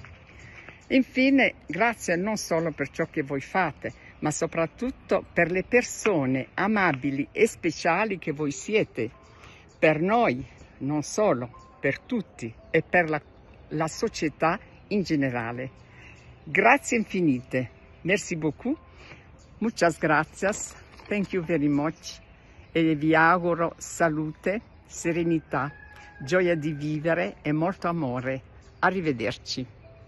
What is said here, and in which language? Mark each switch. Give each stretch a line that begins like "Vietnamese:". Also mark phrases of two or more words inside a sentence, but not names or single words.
Italian: Infine, grazie non solo per ciò che voi fate, ma soprattutto per le persone amabili e speciali che voi siete. Per noi, non solo, per tutti e per la società in generale. Grazie infinite.
French: Merci beaucoup.
Spanish: Muchas gracias.
English: Thank you very much.
Italian: E vi auguro salute, serenità, gioia di vivere e molto amore. Arrivederci.